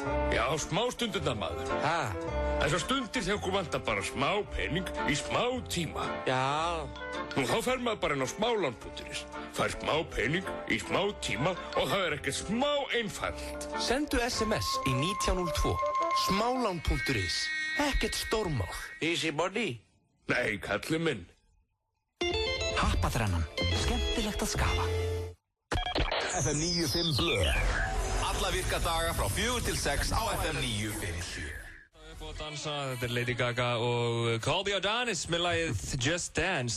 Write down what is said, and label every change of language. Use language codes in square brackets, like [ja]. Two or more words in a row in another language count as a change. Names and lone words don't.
[is] Já, smástundirnar maður. Þessar stundir þegar okkur vantar bara smá pening í smá tíma. Já. Nú þá fer maður bara inn á smálán.is. Fær smá pening í smá tíma og það er ekkert smá einfalt. Sendu SMS í 1902. Smálán.is. Ekkert stórmál. [en] Easy body? [is] Nei, kallið minn. Happaþrennan. Skemmtilegt að skafa. FM 95 Blö. Alla virka daga frá 4 til 6 á FM 957. Upp og dansa, þetta Lady Gaga og Colby O'Donis með lagið Just Dance.